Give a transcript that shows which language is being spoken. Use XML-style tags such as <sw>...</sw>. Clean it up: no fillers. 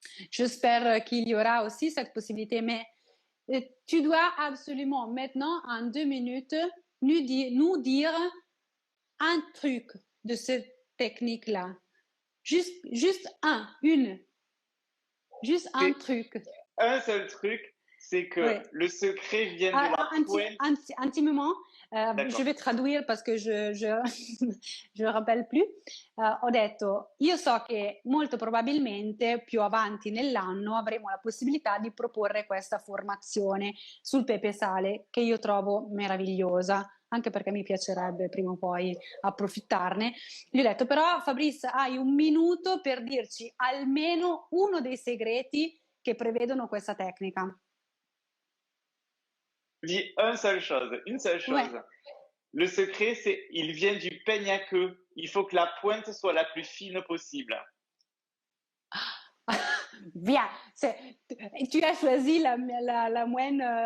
<fr>J'espère qu'il y aura aussi cette possibilité, mais tu dois absolument maintenant, en 2 minutes, nous dire un truc de cette technique-là. Juste un truc. Un seul truc, c'est que ouais. Le secret vient de la pointe. Un petit moment, je vais traduire parce que je rappelle plus.</fr> <it>Ho detto, io so che molto probabilmente più avanti nell'anno avremo la possibilità di proporre questa formazione sul pepe sale che io trovo meravigliosa, anche perché mi piacerebbe prima o poi approfittarne. Gli ho detto, però Fabrice, hai 1 minuto per dirci almeno uno dei segreti che prevedono questa tecnica.</it> <fr>Dis une seule Ouais. chose. Le secret, c'est il vient du peigne à queue. Il faut que la pointe soit la plus fine possible. Bien, tu as choisi la moyenne.</fr>